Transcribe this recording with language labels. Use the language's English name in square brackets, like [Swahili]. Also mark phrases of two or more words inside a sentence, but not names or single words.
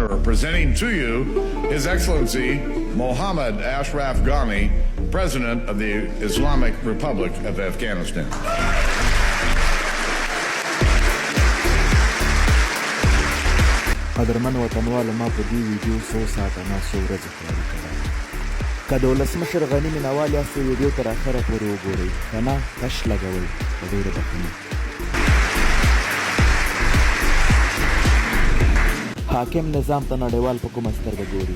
[English] presenting to you His Excellency Mohammad Ashraf Ghani, President of the Islamic Republic of Afghanistan. [Pashto] قدرمن وطنوالو ما په دې ویډیو څو ساعته نه څو ورځې تیاري کړی که د ولسمشر غني مینوال یاستئ ویډیو تر اخره پورې وګورئ که نه کش لګوئ په ډېره بخښنه حاکم نظام ته نړیوال په کومه سترګه ګوري